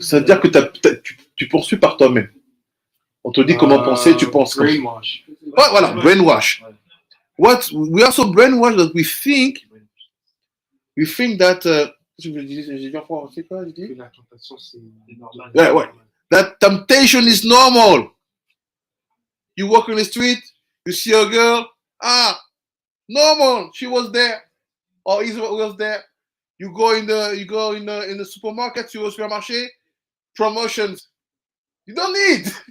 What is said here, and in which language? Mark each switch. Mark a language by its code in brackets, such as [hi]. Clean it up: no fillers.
[fr] Ça veut dire que tu poursuis par toi-même. On te dit comment penser, tu penses. [en] Brainwash. [fr] Ouais, voilà, brainwash. [en] We are so brainwashed that we think that. [fr] J'ai dit en français quoi? J'ai dit. La tentation, c'est normal. [en] Ouais. That temptation is normal. You walk on the street, you see a girl, normal. She was there, or he was there. You go in the supermarket, you go to the supermarché, promotions. You don't need.